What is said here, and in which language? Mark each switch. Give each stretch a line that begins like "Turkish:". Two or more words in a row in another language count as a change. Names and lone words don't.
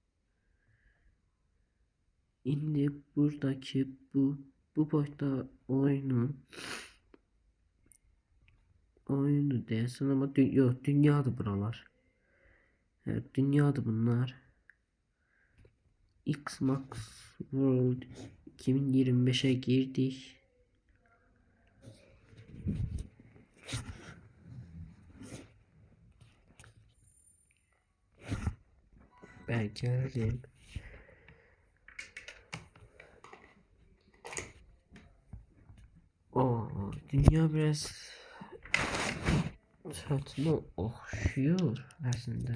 Azerbaijani: İndi buradaki bu boyda oyunu deyəsən, ama yox, dünyadır buralar.
Turkish: Evet, dünyadır bunlar. Xbox World 2025'e girdik. Ben geldim. Dünya biraz saçma okşuyor aslında.